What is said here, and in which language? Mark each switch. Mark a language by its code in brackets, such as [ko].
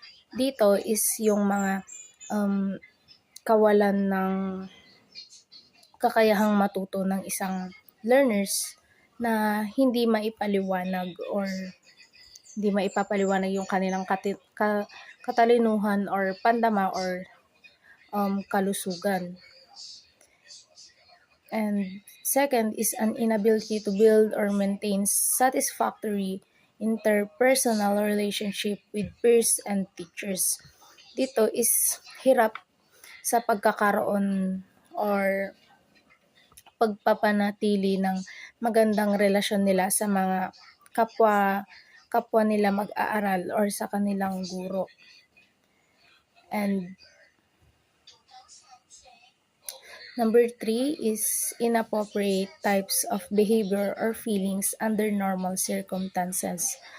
[tl] Dito is yung mga kawalan ng kakayahang matuto ng isang learners na hindi maipaliwanag or hindi maipapaliwanag yung kanilang katalinuhan or pandama or kalusugan. [en] And second is an inability to build or maintain satisfactory interpersonal relationship with peers and teachers. [tl] Dito is hirap sa pagkakaroon or pagpapanatili ng magandang relasyon nila sa mga kapwa nila mag-aaral or sa kanilang guro. [en] And number 3 is inappropriate types of behavior or feelings under normal circumstances.